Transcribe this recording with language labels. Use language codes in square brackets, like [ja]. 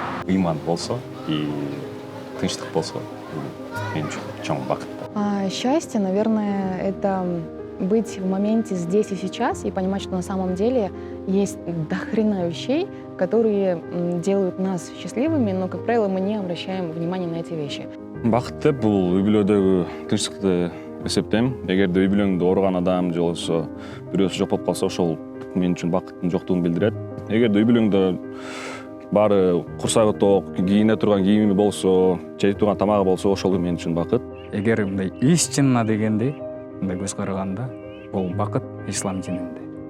[ky] Ыйман болсо и тынчтык болсо, мен үчүн чоң бакыт. [ru] Счастье, наверное, это быть в моменте здесь и сейчас и понимать, что на самом деле есть дохрена вещей, которые делают нас счастливыми, но, как правило, мы не обращаем внимания на эти вещи. [ky] Бакыт деп бул үй бүлөдөгү тынчтыкты эсептейм. Эгерде үй бүлөңдө ооруган адам же болбосо бирөөсү жок болуп калса, ошол мен үчүн бакыттын жоктугун билдирет. Эгерде үй бүлөңдө баары курсагы ток, кийине турган кийими болсо, жей турган тамагы болсо, ошол мен үчүн бакыт. Эгер мындай иш чынына дегенде, мындай көз караганда, бул бакыт ислам дининде.